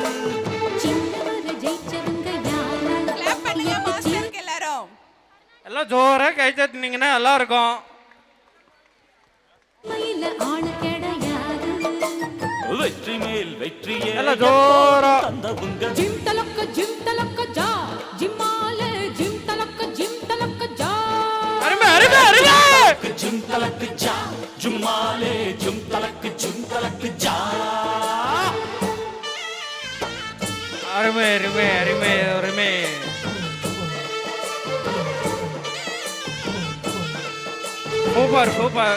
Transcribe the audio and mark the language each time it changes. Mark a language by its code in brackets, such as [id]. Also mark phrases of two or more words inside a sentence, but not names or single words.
[ta] கிளாப் பண்ணுங்க மாஸ்டருக்கு எல்லாரும். எல்லாம் ஜோரா கை தட்டுனீங்கன்னா நல்லா இருக்கும். வெற்றி மேல் வெற்றியே எல்லாம் ஜோரா. தந்தவுங்க जिम तलक जा जिमाले जिम तलक जा அறிவே அறிவே அறிவே. ஜும் தலக்கு ஜா ஜும்மாலே ஜும் தலக்கு ஜா. அருமை அருமை அருமை அருமை. சூப்பர் சூப்பர்.